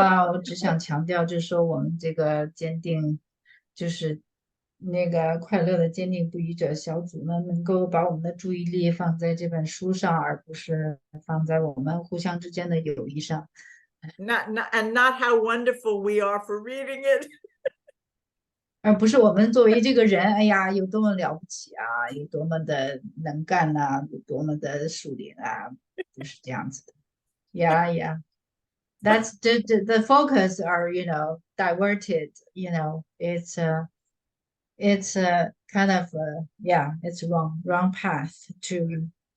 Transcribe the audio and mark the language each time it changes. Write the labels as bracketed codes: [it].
[zh] 我只想强调，就是说我们这个坚定，就是那个快乐的坚定不移者小组呢，能够把我们的注意力放在这本书上，而不是放在我们互相之间的友谊上。 [en] Not how wonderful we are for reading it. [zh] 而不是我们作为这个人，哎呀，有多么了不起啊，有多么的能干啊，有多么的树林啊，不是这样子的。 [en] Yeah. That's the focus are, diverted, it's kind of it's wrong path to.